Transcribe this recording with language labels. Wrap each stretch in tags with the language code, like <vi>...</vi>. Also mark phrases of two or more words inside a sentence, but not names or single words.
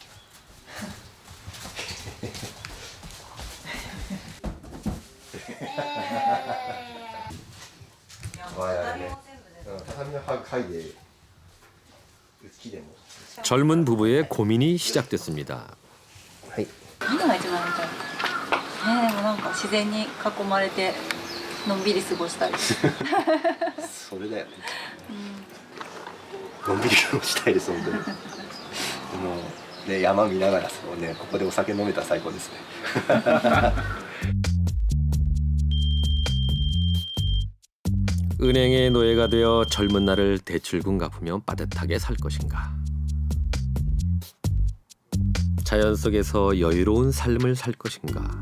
<ko>젊은 부부의 고민이 시작됐습니다.</ko> <ja>何が一番やりたい？でもなんか自然に囲まれてのんびり過ごしたい。それだよね。のんびり過ごしたいです本当に。もうね山見ながらそうねここでお酒飲めたら最高ですね。</ja> <ko>은행의 노예가 되어 젊은 날을 대출금 갚으며 빠듯하게 살 것인가. 자연 속에서 여유로운 삶을 살 것인가.</ko>